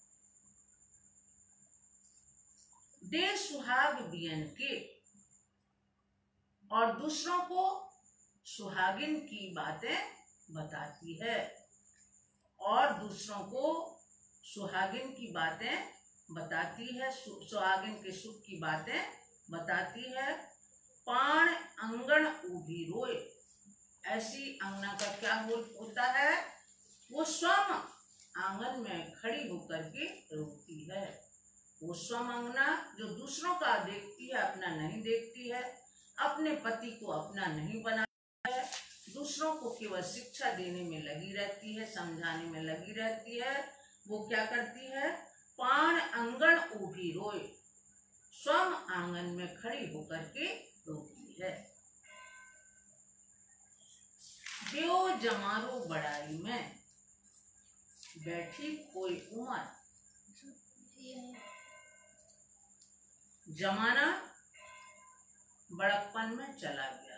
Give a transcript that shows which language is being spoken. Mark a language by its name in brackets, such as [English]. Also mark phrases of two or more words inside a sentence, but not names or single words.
[Sindhi] दे सुहाग बियन के, [Hindi] और दूसरों को सुहागिन की बातें बताती है, और दूसरों को सुहागिन की बातें बताती है, सुहागिन के सुख की बातें बताती है। [Sindhi] पाण अंगण उभी रोए, [Hindi] ऐसी अंगना का क्या होता है, वो स्वयं आंगन में खड़ी होकर के रोती है। वो स्वयं अंगना जो दूसरों का देखती है, अपना नहीं देखती है, अपने पति को अपना नहीं बनाती है, दूसरों को केवल शिक्षा देने में लगी रहती है, समझाने में लगी रहती है। वो क्या करती है, [Sindhi] पाण अंगण उभी रोए, [Hindi] स्वयं आंगन में खड़ी होकर के रोती है। [Sindhi] देव जमारो बड़ाई में, बैठी कोई उमर, [Hindi] जमाना बड़प्पन में चला गया।